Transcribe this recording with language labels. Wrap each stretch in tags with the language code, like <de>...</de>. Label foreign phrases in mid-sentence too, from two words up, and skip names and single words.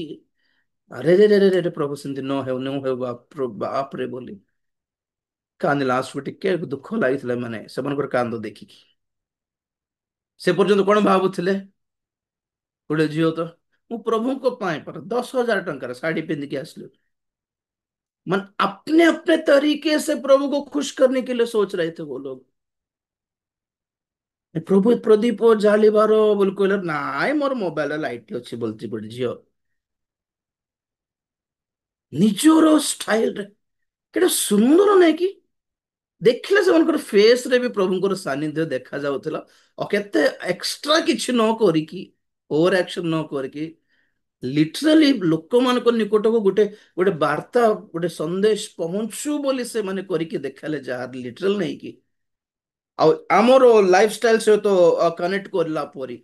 <or>ଆରେ ରେ ରେ ରେ ରେ ପ୍ରଭୁ ସେମିତି ନ ହେଉ ବାପରେ ବୋଲି କାନ୍ଦିଲା। ଲାଷ୍ଟକୁ ଟିକେ ଦୁଃଖ ଲାଗିଥିଲା ମାନେ ସେମାନଙ୍କର କାନ୍ଦ ଦେଖିକି। ସେ ପର୍ଯ୍ୟନ୍ତ କଣ ଭାବୁଥିଲେ, ଗୋଟେ ଝିଅ ତ ମୁଁ ପ୍ରଭୁଙ୍କ ପାଇଁ 10,000 ଟଙ୍କାର ଶାଢୀ पिंधिके ଆସିଲି,</or> <hi>मन अपने अपने तरीके से प्रभु को खुश करने के लिए सोच रहे थे वो लोग।</hi> <or>ପ୍ରଭୁ ପ୍ରଦୀପ ଜାଳିବାର ବୋଲି କହିଲେ, ନାଇଁ ମୋର ମୋବାଇଲ ଲାଇଟ ଅଛି ବୋଲଛି ଗୋଟେ ଝିଅ ନିଜର ଷ୍ଟାଇଲରେ। କେତେ ସୁନ୍ଦର ନାଇଁ କି? ଦେଖିଲେ ସେମାନଙ୍କର ଫେସ ରେ ବି ପ୍ରଭୁଙ୍କର ସାନ୍ନିଧ୍ୟ ଦେଖା ଯାଉଥିଲା। ଆଉ କେତେ ଏକ୍ସଟ୍ରା କିଛି ନ କରିକି,</or> <en>over action</en> <or>ନ କରିକି, ଲିଟରାଲି ଲୋକମାନଙ୍କ ନିକଟକୁ ଗୋଟେ ଗୋଟେ ବାର୍ତ୍ତା, ଗୋଟେ ସନ୍ଦେଶ ପହଞ୍ଚୁ ବୋଲି ସେମାନେ କରିକି ଦେଖାଲେ, ଯାହା ଲିଟରାଲ ନେଇକି ଆଉ ଆମର ଲାଇଫଷ୍ଟାଇଲ ସହିତ କନେକ୍ଟ କରିଲା ପରି।</or>